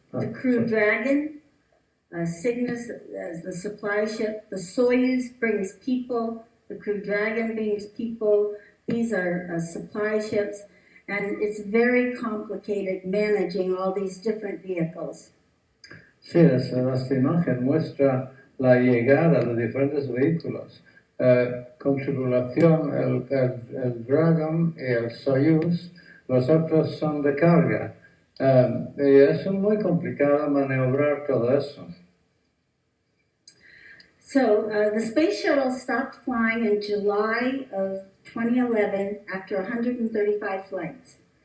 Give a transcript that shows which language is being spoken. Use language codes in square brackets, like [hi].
[en] the Crew Dragon, Cygnus as the supply ship, the Soyuz brings people, the Crew Dragon brings people. These are supply ships, and it's very complicated managing all these different vehicles. [es] Sí, esta imagen muestra la llegada de diferentes vehículos. Con tripulación, el Dragon y el Soyuz, los otros son de carga. Y es muy complicado maniobrar todo eso. [en] So the Space Shuttle stopped flying in July of 2011 after 135 flights.